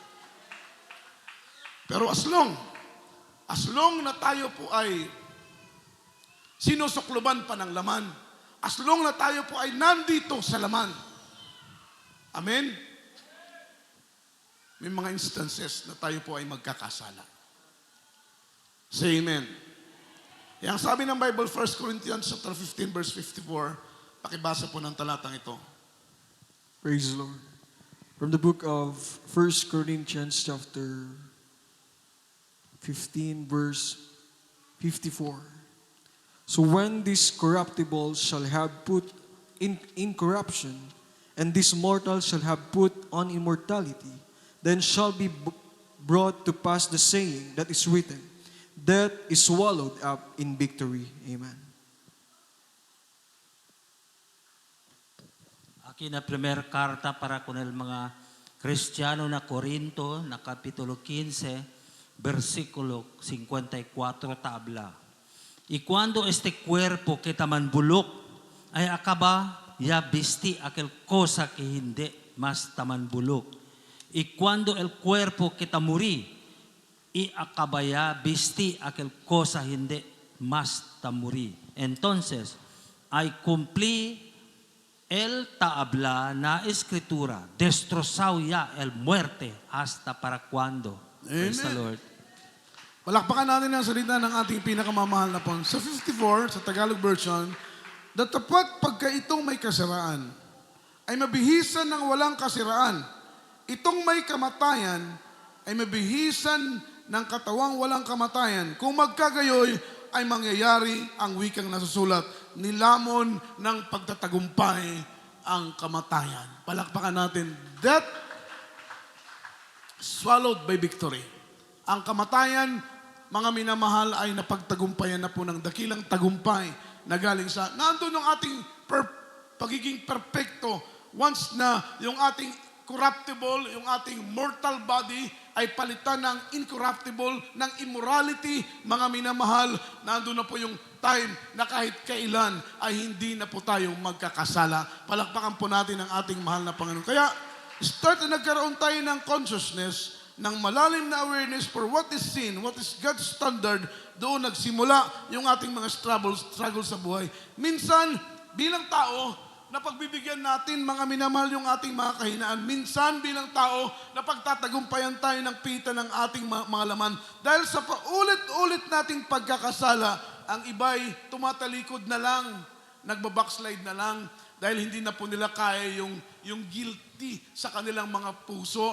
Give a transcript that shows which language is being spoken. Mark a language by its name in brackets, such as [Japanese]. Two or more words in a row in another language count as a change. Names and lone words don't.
[Filipino] Pero [English] as long [Filipino] na tayo po ay sinusukluban pa ng laman, [English] As long [Filipino] na tayo po ay nandito sa laman. Amen? May mga instances na tayo po ay magkakasala. [English] Say amen. [Filipino] Yang sabi ng Bible, 1 Corinthians chapter 15, verse 54, pakibasa po ng talatang ito. [English] Praise the Lord. From the book of 1 Corinthians chapter 15, verse 54. So when this corruptible shall have put in incorruption, and this mortal shall have put on immortality, then shall be brought to pass the saying that is written, death is swallowed up in victory. Amen. [Chavacano] Akin na primer karta para con el mga Kristiyano na Corinto, na Kapitulo 15, versikulo 54 tabla. Y cuando este cuerpo que tamanbulok ay akaba ya bisti aquel cosa que hindi mas tamanbulok. Y cuando el cuerpo que tamuri y akabaya bisti aquel cosa hindi mas tamuri. Entonces, ay cumpli el taabla na escritura, destrozado ya el muerte hasta para cuando. [English] Praise the Amen. Lord. [Filipino] Palakpakan natin ang salita ng ating pinakamamahal na pon. Sa 54, sa Tagalog version, datapat pagka itong may kasiraan, ay mabihisan ng walang kasiraan. Itong may kamatayan, ay mabihisan ng katawang walang kamatayan. Kung magkagayoy, ay mangyayari ang wikang nasusulat, nilamon ng pagtatagumpay ang kamatayan. Palakpakan natin, [English] death swallowed by victory. [Filipino] Ang kamatayan, mga minamahal, ay napagtagumpayan na po ng dakilang tagumpay na galing sa, nandun ang ating pagiging perfecto once na yung ating corruptible, yung ating [English] mortal body [Filipino] ay palitan ng incorruptible, ng immorality, mga minamahal, nandun na po yung time na kahit kailan ay hindi na po tayong magkakasala. Palakpakan po natin ang ating mahal na Panginoon. Kaya, start na nagkaroon tayo ng consciousness, ng malalim na awareness [English] for what is sin, what is God's standard, [Filipino] doon nagsimula yung ating mga struggles sa buhay. Minsan, bilang tao, napagbibigyan natin mga minamahal yung ating mga kahinaan. Minsan bilang tao, napagtatagumpayan tayo ng pita ng ating mga laman. Dahil sa paulit-ulit nating pagkakasala, ang iba'y tumatalikod na lang, nagbabackslide na lang, dahil hindi na po nila kaya yung guilty sa kanilang mga puso.